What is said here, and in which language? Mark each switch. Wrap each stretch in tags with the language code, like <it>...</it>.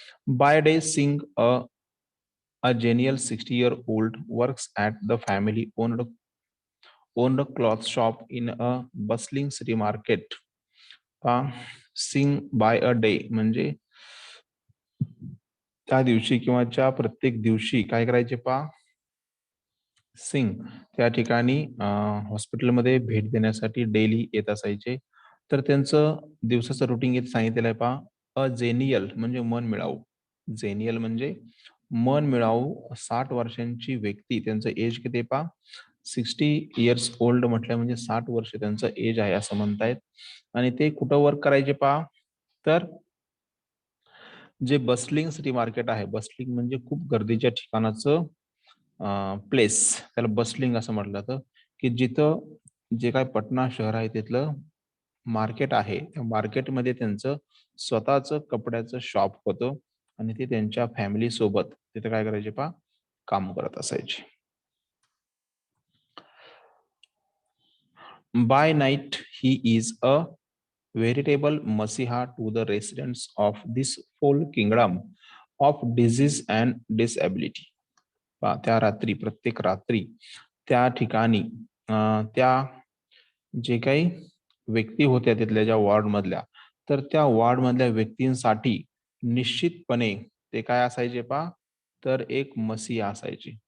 <en>By day Singh a genial 60-year-old works at the family owned cloth shop in a bustling city market.</en> <mr>Singh</mr> <en>by a day</en> <mr>म्हणजे त्या दिवशी किंवा ज्या प्रत्येक दिवशी काय करायचे पहा, सिंग त्या ठिकाणी हॉस्पिटलमध्ये भेट देण्यासाठी डेली येत असायचे. तर त्यांचं दिवसाचं रुटीन इथे सांगितलेलं आहे पहा. अ जेनियल म्हणजे मन मिळावू. जेनियल म्हणजे मन मिळावू 60 वर्षांची व्यक्ती, त्यांचं एज किती पहा,</mr> <en>60 years old</en> <mr>म्हटलं म्हणजे 60 वर्ष त्यांचं एज आहे असं म्हणतायत. आणि ते कुठं वर्क करायचे पहा, तर जे बस्टलिंग सिटी मार्केट आहे, बस्टलिंग म्हणजे खूप गर्दीच्या ठिकाणाचं प्लेस, त्याला बस्टलिंग असं म्हटलं जातं, की जिथं जे काय पटना शहर आहे तिथलं मार्केट आहे, त्या मार्केटमध्ये त्यांचं स्वतःचं कपड्याचं शॉप होतं आणि ते त्यांच्या फॅमिली सोबत तिथे काय करायचे पहा, काम करत असायचे.</mr> <en>By night he is a veritable Masiha to the residents of this whole kingdom of disease and disability.</en> <mr>त्या रात्री, प्रत्येक रात्री त्या ठिकाणी त्या जे काही व्यक्ती होत्या तिथल्या ज्या वॉर्ड मधल्या, तर त्या वॉर्ड मधल्या व्यक्तींसाठी निश्चितपणे ते काय असायचे पहा, तर एक मसीहा असायचे.</mr>